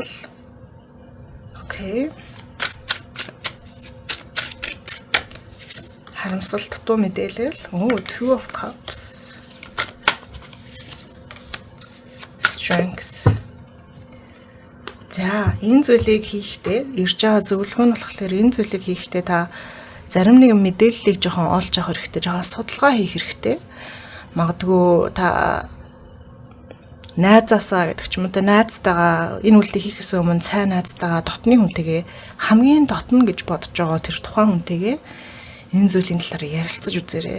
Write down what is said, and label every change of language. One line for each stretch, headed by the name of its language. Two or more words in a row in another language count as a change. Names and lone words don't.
Mongolian: Окей. Харамсал дутуу мэдээлэл.
English: Two of Cups. Strength.
Mongolian: За, энэ зүйлийг хийхдээ ирж байгаа зөвлөгөө нь болохоор энэ зүйлийг хийхдээ та зарим нэгэн мэдээллийг жоохон олж авах хэрэгтэй, жоохон судалгаа хийх хэрэгтэй. Магадгүй та найзаасаа гэдэг ч юм уу найзтайгаа энэ үйлдэлийг хийхээс өмнө сайн найзтайгаа дотны хүнтэйгээ хамгийн дотно гэж бодож байгаа тэр тухайн хүнтэйгээ энэ зүйлийн талаар ярилцаж үзээрэй.